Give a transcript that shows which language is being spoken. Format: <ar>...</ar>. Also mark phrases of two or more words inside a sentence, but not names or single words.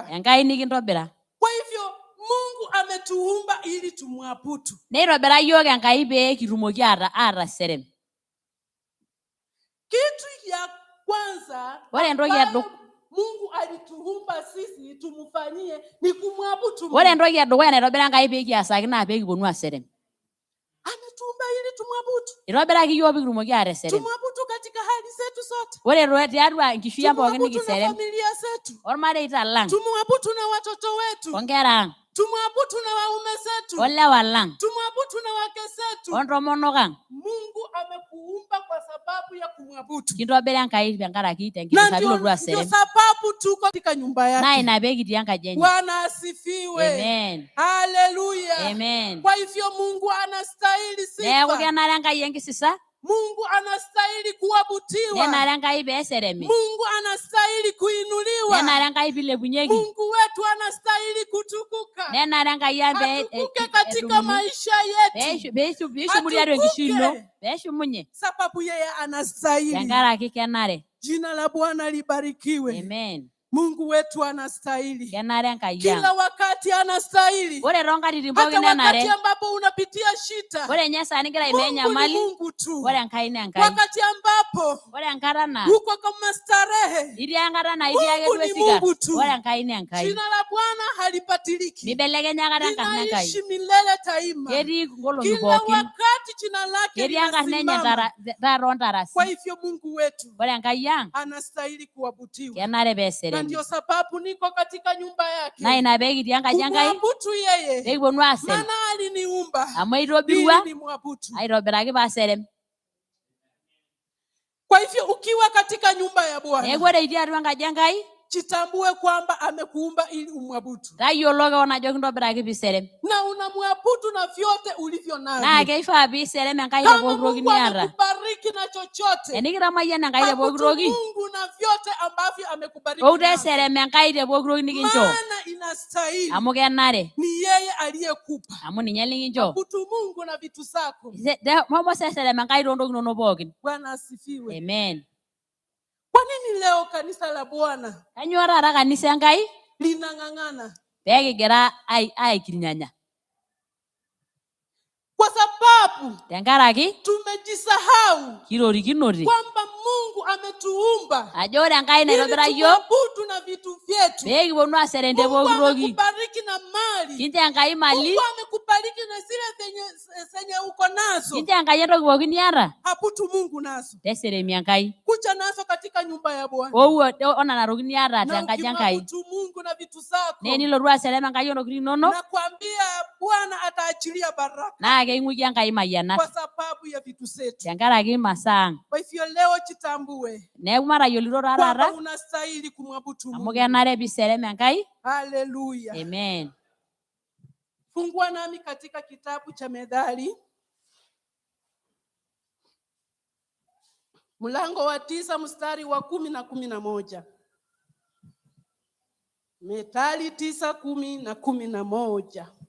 <sw>Kwa hivyo Mungu ametuumba ili tumwabudu. Kitu ya kwanza Mungu alituumba sisi tumfanyie ni kumwabudu Mungu.</sw> <mas>Ore entoki edukuya naitobira Enkai pee kiasaki naa pee kiponu aserem.</mas> <sw>Ametuumba ili tumwabudu.</sw> <mas>Itobiraki iyiook pee kitumoki ateserem.</mas> <sw>Tumwabudu katika hali zetu zote.</sw> <mas>Ore tiatua enkishui ang' pookin nikiserem.</mas> <sw>Tumwabudu na familia zetu.</sw> <mas>Ormareita lang'.</mas> <sw>Tumwabudu na watoto wetu.</sw> <mas>Onkera ang'.</mas> <sw>Tumwabudu na waume zetu.</sw> <mas>Olewa lang'.</mas> <sw>Tumwabudu na wake zetu.</sw> <mas>Ontomonok ang'.</mas> <sw>Mungu amekuumba kwa sababu ya kumwabudu.</sw> <mas>Kitobira Enkai tenkaraki tenkishui pilotu aserem.</mas> <sw>Ndio sababu tuko katika nyumba yake. Na</sw> <mas>ina pee kitii enkaji enye.</mas> <sw>Bwana asifiwe. Amen. Haleluya. Amen. Kwa hivyo Mungu anastahili sifa.</sw> <mas>Neeku kenare Enkai enkisisa.</mas> <sw>Mungu anastahili kuabudiwa.</sw> <mas>Nenare Enkai pee eseremi.</mas> <sw>Mungu anastahili kuinuliwa.</sw> <mas>Nenare Enkai pee ilepunyeki.</mas> <sw>Mungu wetu anastahili kutukuka.</sw> <mas>Nenare Enkai</mas> <sw>atukuke katika maisha yetu.</sw> <mas>Peeshumu tiatua enkishui ino. Peeshumunye.</mas> <sw>Sababu yeye anastahili.</sw> <mas>Tenkaraki kenare.</mas> <sw>Jina la Bwana libarikiwe. Amen. Mungu wetu anastahili.</sw> <mas>Kenare Enkai.</mas> <sw>Kila wakati anastahili.</sw> <mas>Ore toonkatitin pookin nenare.</mas> <sw>Hata wakati ambapo unapitia shida.</sw> <mas>Ore nye saa nigira aimaa enyamali.</mas> <sw>Mungu tu.</sw> <mas>Ore Enkai naa Enkai.</mas> <sw>Wakati ambapo.</sw> <mas>Ore enkata naa.</mas> <sw>Uko kama starehe.</sw> <mas>Itii enkata naa itii ake duo esika. Ore Enkai naa Enkai.</mas> <sw>Jina la Bwana halipatiliki.</sw> <mas>Mibelekenya aikata enkarna Enkai.</mas> <sw>Linaishi milele daima.</sw> <mas>Ketii nkolong'i pookin.</mas> <sw>Kila wakati jina lake linasimama.</sw> <mas>Ketii enkarna enye taata ontarasi.</mas> <sw>Kwa hivyo Mungu wetu.</sw> <mas>Ore Enkai ang'.</mas> <sw>Anastahili kuabudiwa.</sw> <mas>Kenare pee eseremi.</mas> <sw>Na ndio sababu niko katika nyumba yake.</sw> <mas>Na ina pee kitii enkaji Enkai.</mas> <sw>Kumwabudu yeye.</sw> <mas>Pee kiponu aserem.</mas> <sw>Maana aliniumba.</sw> <mas>Amu aitobirua. Aitobiraki pee aserem.</mas> <sw>Kwa hivyo ukiwa katika nyumba ya Bwana.</sw> <mas>Neeku ore itii atua enkaji Enkai.</mas> <sw>Jitambue kwamba amekuumba ili umwabudu.</sw> <mas>Tayiolo keon ajo kintobiraki pee iserem.</mas> <sw>Na unamwabudu na vyote ulivyo navyo.</sw> <mas>Naa keifaa pee iserem Enkai te pooki toki niata.</mas> <sw>Kama Mungu amekubariki na chochote.</sw> <mas>Tenikitamayian Enkai te pooki toki.</mas> <sw>Mungu na vyote ambavyo amekubariki.</sw> <mas>Ou teserem Enkai te pooki toki nikincho.</mas> <sw>Maana inastahili.</sw> <mas>Amu kenare.</mas> <sw>Ni yeye aliyekupa.</sw> <mas>Amu ninye likincho.</mas> <sw>Abudu Mungu na vitu zako.</sw> <mas>Momo seserem Enkai toontokitin inonok pookin.</mas> <sw>Bwana asifiwe. Amen. Kwa nini leo kanisa la Bwana?</sw> <mas>Kanyoo taata kanisa Enkai?</mas> <sw>Linang'ang'ana.</sw> <mas>Pee kigira aikirinyanya.</mas> <sw>Kwa sababu</sw> <mas>tenkaraki</mas> <sw>tumejisahau</sw> <mas>kirorikinote</mas> <sw>kwamba Mungu ametuumba</sw> <mas>ajo ore Enkai naitobira yiok</mas> <sw>na vitu vyetu.</sw> <mas>Pee kiponu aserem te pooki toki.</mas> <sw>Mungu amekubariki na mali.</sw> <mas>Kincho Enkai mali.</mas> <sw>Mungu amekubariki na zile zenye uko nazo.</sw> <mas>Kincho Enkai entoki pookin niata.</mas> <sw>Abudu Mungu nazo.</sw> <mas>Teseremi Enkai.</mas> <sw>Kuja nazo katika nyumba ya Bwana.</sw> <mas>Nena tokitin niata tenkaji Enkai.</mas> <sw>Abudu Mungu na vitu zako.</sw> <mas>Nee nilotu aserem Enkai ontokitin inonok.</mas> <sw>Nakwambia Bwana ataachilia baraka.</sw> <mas>Naa keing'uki Enkai mayianat.</mas> <sw>Kwa sababu ya vitu zetu.</sw> <mas>Tenkaraki masaa ang'.</mas> <sw>Kwa hivyo leo jitambue.</sw> <mas>Neeku matayiolito taata.</mas> <sw>Kwamba unastahili kumwabudu Mungu.</sw> <mas>Amu kenare pee iserem Enkai.</mas> <sw>Haleluya. Amen. Fungua nami katika kitabu cha Methali. Mlango wa 9 mstari wa 10 na 11. Methali 9, 10 na 11.</sw>